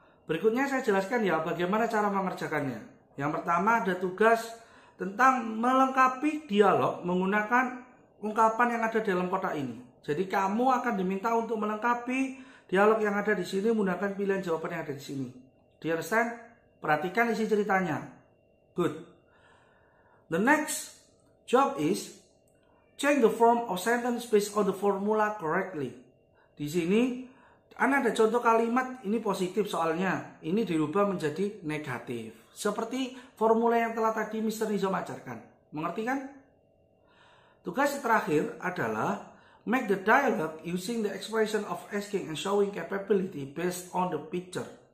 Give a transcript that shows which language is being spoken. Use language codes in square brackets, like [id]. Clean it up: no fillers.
[id] Berikutnya saya jelaskan ya bagaimana cara mengerjakannya. Yang pertama ada tugas tentang melengkapi dialog menggunakan ungkapan yang ada dalam kotak ini. Jadi kamu akan diminta untuk melengkapi dialog yang ada di sini menggunakan pilihan jawaban yang ada di sini. [en] Do you understand? [id] Perhatikan isi ceritanya. [en] Good. The next job is change the form of sentence based on the formula correctly. [id] Di sini ada contoh kalimat, ini positif soalnya, ini dirubah menjadi negatif. Seperti formula yang telah tadi Mr. Nizam ajarkan. Mengerti kan? Tugas terakhir adalah [en] make the dialogue using the expression of asking and showing capability based on the picture.